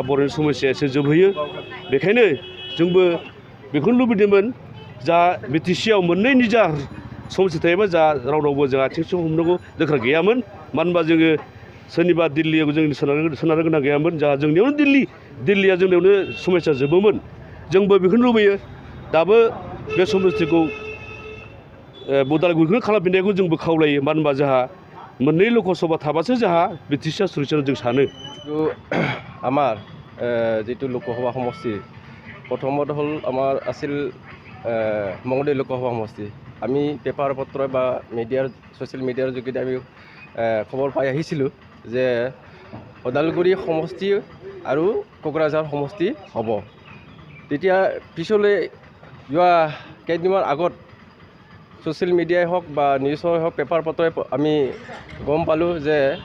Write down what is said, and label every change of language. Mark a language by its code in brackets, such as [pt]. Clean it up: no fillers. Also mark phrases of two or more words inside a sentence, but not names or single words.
[brx] बर'नि समस्याया एसे जोबहैयो बेखायनो जोंबो बेखौनो लुबैदोंमोन जा बिटिसिआव मोननै निजा समस्ति थायोबा जा रावनावबो जों आथिंसो हमनांगौ दरखार गैयामोन मानो होनबा जोङो सोरनिबा दिल्लीयाव जों सोनारनो गोनां गैयामोन जा जोंनियावनो दिल्लीया जोंनियावनो समस्या जोबोमोन जोंबो बेखौनो लुबैयो दाबो बे समस्तिखौ उदालगुरिखौनो खालामफिननायखौ जोंबो खावलायो मानो होनबा जोंहा मोननै लकसभा थाबासो जोंहा बिटिसिआ सुरक्षित जों सानो [as] আমাৰ যিটো লোকসভা সমষ্টি প্ৰথমত হ'ল আমাৰ আছিল মঙলদৈ লোকসভা সমষ্টি আমি পেপাৰ পত্ৰ বা [en] social media [as] যোগেদি আমি খবৰ পাই আহিছিলোঁ যে ওদালগুৰি সমষ্টি আৰু কোকৰাঝাৰ সমষ্টি হ'ব তেতিয়া পিছলৈ যোৱা কেইদিনমান আগত [en] social media [as] হওক বা নিউজই হওক পেপাৰ পত্ৰই আমি গম পালোঁ যে